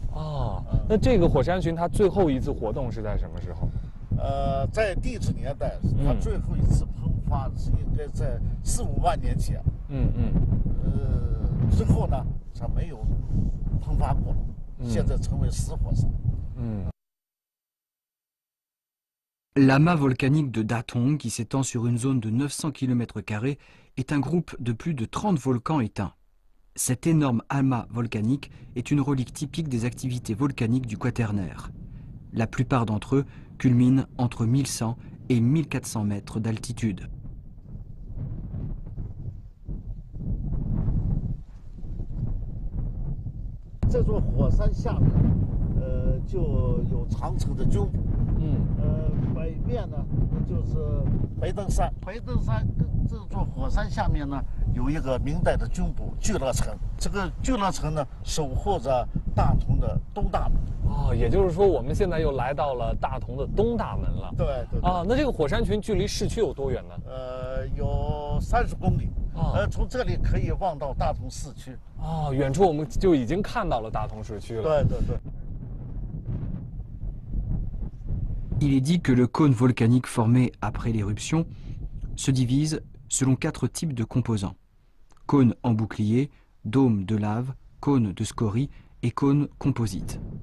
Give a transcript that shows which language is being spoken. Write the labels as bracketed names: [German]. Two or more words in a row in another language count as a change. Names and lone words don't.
[Chinese] 哦，那这个火山群它最后一次活动是在什么时候？在地质年代，它最后一次喷发是应该在4、5万年前。之后呢，它没有喷发过，现在成为死火山。 [French] L'amas volcanique de Datong, qui s'étend sur une zone de 900 km², est un groupe de plus de 30 volcans éteints. Cet énorme amas volcanique est une relique typique des activités volcaniques du Quaternaire. La plupart d'entre eux culminent entre 1100 et 1400 mètres d'altitude. [Chinese] Ce 火山下面就有长城的军部，北面呢就是白登山，白登山跟这座火山下面呢有一个明代的军部聚乐城，这个聚乐城呢守护着大同的东大门。哦，也就是说我们现在又来到了大同的东大门了。对。那这个火山群距离市区有多远呢？有30公里。从这里可以望到大同市区。远处我们就已经看到了大同市区了。对。 [French] Il est dit que le cône volcanique formé après l'éruption se divise selon 4 types de composants. Cône en bouclier, dôme de lave, cône de scorie et cône composite.